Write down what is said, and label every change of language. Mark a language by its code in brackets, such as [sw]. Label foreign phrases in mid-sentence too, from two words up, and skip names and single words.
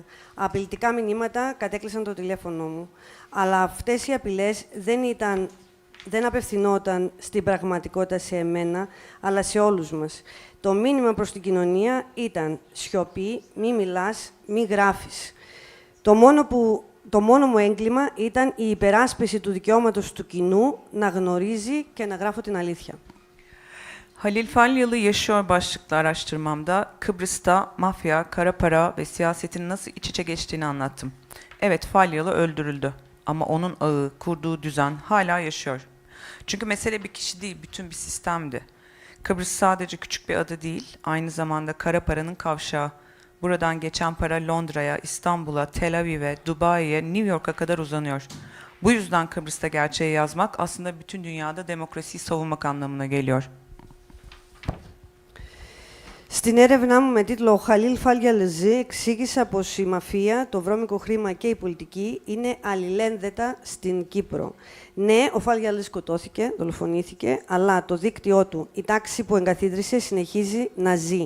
[el] Απειλητικά μηνύματα κατέκλυσαν το τηλέφωνο μου. Αλλά αυτές οι απειλές δεν απευθυνόταν στην πραγματικότητα σε εμένα, αλλά σε όλους μας. Το μήνυμα προς την κοινωνία ήταν σιωπή, μη μιλάς, μη γράφεις. Το μόνο μου έγκλημα ήταν η υπεράσπιση του δικαιώματος του κοινού να γνωρίζει και να γράφω την αλήθεια. [tr] Halil Falyalı yaşıyor başlıklı araştırmamda Kıbrıs'ta mafya, kara para ve siyasetin nasıl iç içe geçtiğini anlattım. Evet, Falyalı öldürüldü ama onun ağı, kurduğu düzen hala yaşıyor. Çünkü mesele bir kişi değil, bütün bir sistemdi. Kıbrıs sadece küçük bir ada değil, aynı zamanda kara paranın kavşağı. Buradan geçen para Londra'ya, İstanbul'a, Tel Aviv'e, Dubai'ye, New York'a kadar uzanıyor. Bu yüzden Kıbrıs'ta gerçeği yazmak aslında bütün dünyada demokrasiyi savunmak anlamına geliyor. [el] Στην έρευνά μου με τίτλο «Ο Χαλίλ Φάλιαλεζή» εξήγησα πως η μαφία, το βρώμικο χρήμα και η πολιτική είναι αλληλένδετα στην Κύπρο. Ναι, ο Φάλιαλεζ σκοτώθηκε, δολοφονήθηκε, αλλά το δίκτυό του, η τάξη που εγκαθίδρυσε, συνεχίζει να ζει.